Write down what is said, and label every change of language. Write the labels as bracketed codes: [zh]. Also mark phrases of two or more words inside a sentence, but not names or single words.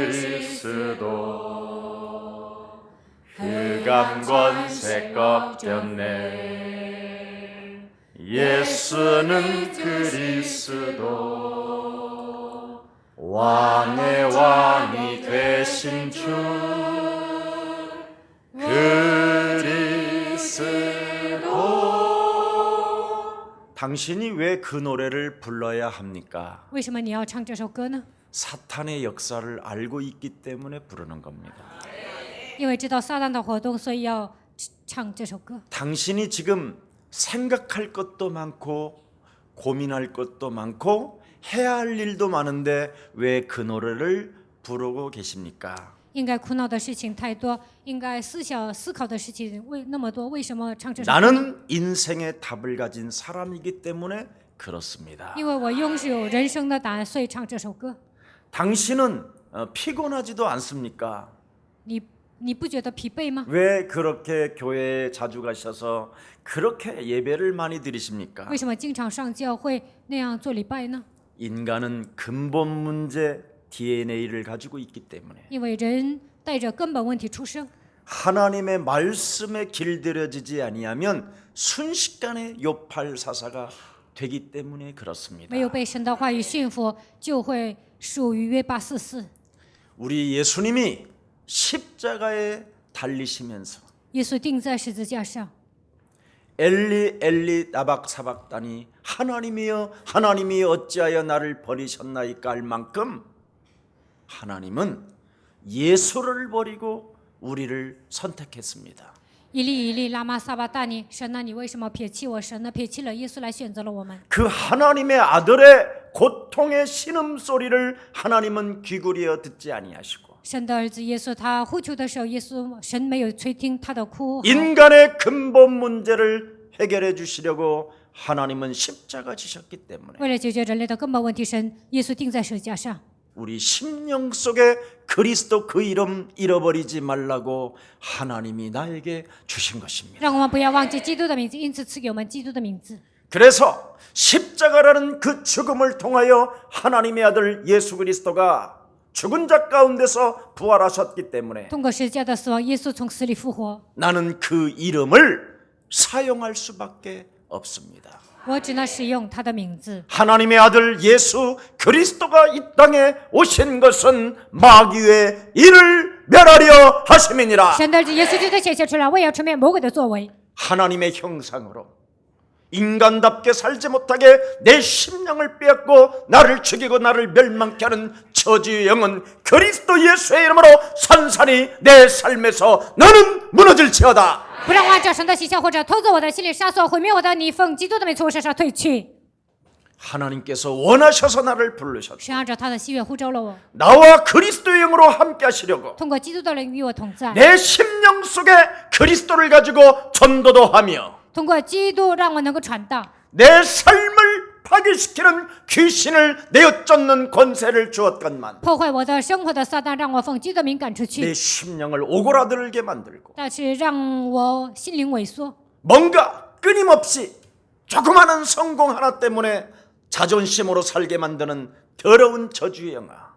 [ko] 그리스도 흑암 권세 꺾였네 예수는 그리스도 왕의 왕이 되신 주 그리스도 당신이 왜 그 노래를 불러야 합니까? [zh] 为什么你要唱这首歌呢？ [ko] 사탄의 역사를 알고 있기 때문에 부르는 겁니다. [zh] 因为知道撒旦的活动，所以要唱这首歌。 [ko] 당신이 지금 생각할 것도 많고 고민할 것도 많고 해야 할 일도 많은데 왜 그 노래를 부르고 계십니까? [zh] 应该苦恼的事情太多，应该思考的事情那么多，为什么唱这首歌呢？ [ko] 나는 인생의 답을 가진 사람이기 때문에 그렇습니다. [zh] 因为我拥有人生的答案，所以唱这首歌。 [ko] 당신은 피곤하지도 않습니까? [zh] 你不觉得疲惫吗？ [ko] 왜 그렇게 교회에 자주 가셔서 그렇게 예배를 많이 드리십니까? [zh] 为什么经常上教会那样做礼拜呢？ [ko] 인간은 근본 문제 DNA를 가지고 있기 때문에 [zh] 因为人带着根本问题出生， [ko] 하나님의 말씀에 길들여지지 아니하면 순식간에 요팔사사가 되기 때문에 그렇습니다. [zh] 没有被神的话语驯服，就会属于约巴四四。 [ko] 우리 예수님이 십자가에 달리시면서 [zh] 耶稣钉在十字架上， [ko] 엘리 엘리 나박사박다니 하나님이여 하나님이 어찌하여 나를 버리셨나이까 할 만큼 하나님은 예수를 버리고 우리를 선택했습니다. [zh] 以利以利，拉玛撒巴大尼，神啊，你为什么撇弃我？神呢，撇弃了耶稣来选择了我们。 [ko] 그 하나님의 아들의 고통의 신음소리를 하나님은 귀 기울여 듣지 아니하시고 [zh] 神的儿子耶稣，他呼求的时候，神没有垂听他的哭喊。 [ko] 인간의 근본 문제를 해결해 주시려고 하나님은 십자가 지셨기 때문에 [zh] 为了解决人类的根本问题，神耶稣钉在十字架上。 [ko] 우리 심령 속에 그리스도 그 이름 잃어버리지 말라고 하나님이 나에게 주신 것입니다. [zh] 让我们不要忘记基督的名字，因此赐给我们基督的名字。 [ko] 그래서 십자가라는 그 죽음을 통하여 하나님의 아들 예수 그리스도가 죽은 자 가운데서 부활하셨기 때문에 [zh] 通过十字架的死亡，耶稣从死里复活。 [ko] 나는 그 이름을 사용할 수밖에 없습니다. [zh] 我只能使用他的名字。 [ko] 하나님의 아들 예수 그리스도가 이 땅에 오신 것은 마귀의 일을 멸하려 하심이니라. [zh] 神的儿子耶稣基督显现出来，为要除灭魔鬼的作为。 [ko] 하나님의 형상으로 인간답게 살지 못하게 내 심령을 빼앗고 나를 죽이고 나를 멸망케 하는 저주의 영은 그리스도 예수의 이름으로 산산이 내 삶에서 너는 무너질지어다. [zh] 不让我按照神的形象或者偷走我的心里杀死我毁灭我的，你奉基督的名从我身上退去。 [ko] 하나님께서 원하셔서 나를 부르셨다. [zh] 神按照他的喜悦呼召了我， [ko] 나와 그리스도의 영으로 함께 하시려고 [zh] 通过基督的灵与我同在， [ko] 내 심령 속에 그리스도를 가지고 전도도 하며 [zh] 通过基督让我能够传道， [ko] 내 삶을 파괴시키는 귀신을 내어쫓는 권세를 주었건만 [zh] 破坏我的生活的撒旦让我奉基督的名赶出 [ko] 내 [zh] 去， [ko] 심령을 오그라들게 만들고 [zh] 但是让我心灵萎缩， [ko] 뭔가 끊임없이 조그마한 성공 하나 때문에 자존심으로 살게 만드는 더러운 저주의 영아.